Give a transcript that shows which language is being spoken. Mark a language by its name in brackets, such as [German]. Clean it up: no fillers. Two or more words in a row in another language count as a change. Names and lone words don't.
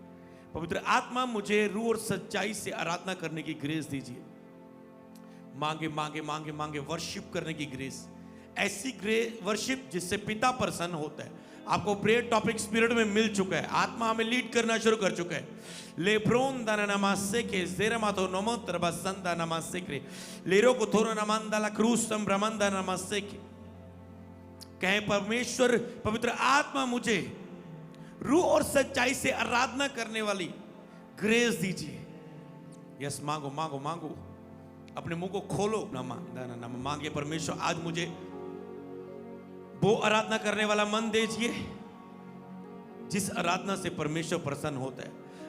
[Hindi] पवित्र आत्मा मुझे रूह और सच्चाई से आराधना करने की ग्रेस दीजिए। मांगे मांगे मांगे मांगे वर्शिप करने की ग्रेस, ऐसी [English] grace worship [Hindi] जिससे पिता प्रसन्न होता है। आपको [English] prayer topic [Hindi] स्पिरिट में मिल चुका है, आत्मा हमें लीड करना शुरू कर चुका है। लेब्रोन दाना नमासे के जेरमातो नमोत्र बसंदा नमासे के लेरो को थोरो नमंदा ला क्रूस सम ब्रह्मंदा नमासे के। कहें परमेश्वर पवित्र आत्मा मुझे रूह और सच्चाई से आराधना करने वाली ग्रेस दीजिए। यस मांगो मांगो मांगो, अपने मुंह को खोलो। मांगे परमेश्वर आज मुझे वो आराधना करने वाला मन दीजिए जिस आराधना से परमेश्वर प्रसन्न होता है।